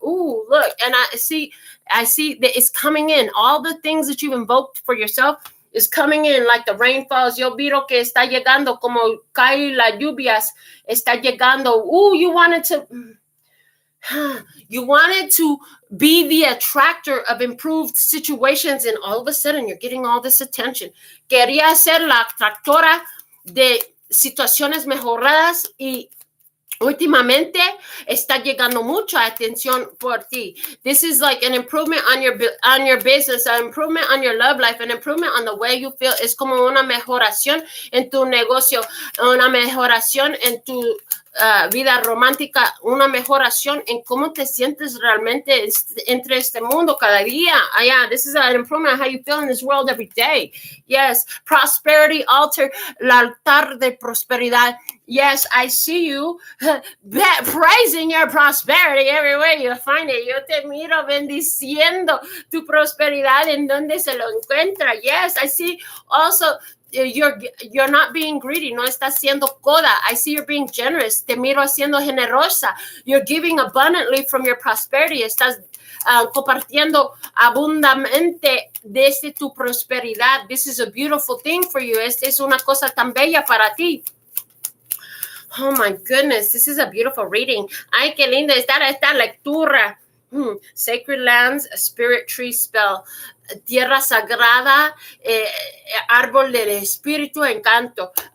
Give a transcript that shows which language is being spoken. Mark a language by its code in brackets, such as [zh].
[en] Ooh, look, and I see that it's coming in. All the things that you've invoked for yourself is coming in like the rainfalls. [es] Yo miro que está llegando como cae las lluvias, está llegando. [en] Ooh, you wanted to be the attractor of improved situations, and all of a sudden you're getting all this attention. [es] Quería ser la atractora de situaciones mejoradas y últimamente está llegando mucha atención por ti. [en] This is like an improvement on your business, an improvement on your love life, an improvement on the way you feel. [es] Es como una mejoración en tu negocio, una mejoración en tu vida romántica, una mejoración en cómo te sientes realmente entre este mundo cada día. [en] Yeah, this is an improvement on how you feel in this world every day. Yes, prosperity altar, [es] el altar de prosperidad. [en] Yes, I see you praising your prosperity everywhere you find it. [es] Yo te miro bendiciendo tu prosperidad en donde se lo encuentra. [en] Yes, I see also you're not being greedy, [es] no estás siendo coda. [en] I see you're being generous. [es] Te miro siendo generosa. [en] You're giving abundantly from your prosperity. [es] Estás compartiendo abundantemente desde tu prosperidad. [en] This is a beautiful thing for you. [es] Esta es una cosa tan bella para ti. [en] Oh my goodness, this is a beautiful reading. [es] Ay, qué linda está esta lectura. [en] Sacred lands, a spirit tree spell. [es] Tierra sagrada, árbol del espíritu, encanto.